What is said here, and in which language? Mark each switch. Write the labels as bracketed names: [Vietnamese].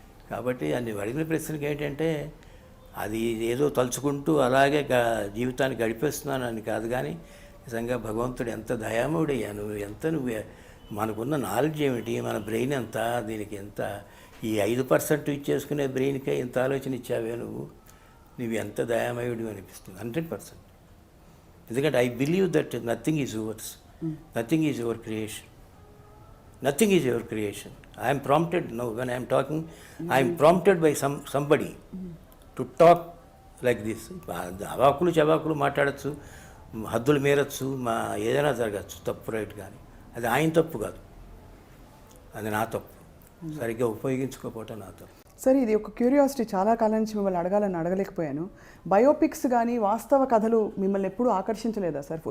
[Telugu] కాబట్టి అన్ని అడిగిన ప్రశ్నకి ఏంటంటే అది ఏదో తలుచుకుంటూ అలాగే జీవితాన్ని గడిపేస్తున్నాను అని కాదు, కానీ నిజంగా భగవంతుడు ఎంత దయామయుడయ్యా, నువ్వు మనకున్న నాలెడ్జ్ ఏమిటి, మన బ్రెయిన్ ఎంత, దీనికి ఎంత, ఈ 5% ఇచ్చేసుకునే బ్రెయిన్కే ఇంత ఆలోచన ఇచ్చావే నువ్వు ఎంత దయామయుడు అనిపిస్తుంది 100%. [English] ఎందుకంటే I believe that nothing is yours, nothing is your creation, nothing is your creation. I am prompted now when I am talking, I am prompted by somebody to talk like this. [Telugu] అవాకులు చవాకులు మాట్లాడచ్చు, హద్దులు మీరచ్చు, ఏదైనా జరగచ్చు, తప్పు right, కానీ అది ఆయన తప్పు కాదు, అది నా తప్పు, సరిగ్గా ఉపయోగించుకోకపోవటం నా తప్పు. సరే, ఇది ఒక క్యూరియాసిటీ, చాలా కాలం నుంచి మిమ్మల్ని అడగలేకపోయాను. బయోపిక్స్ కానీ వాస్తవ కథలు మిమ్మల్ని ఎప్పుడూ ఆకర్షించలేదా సార్?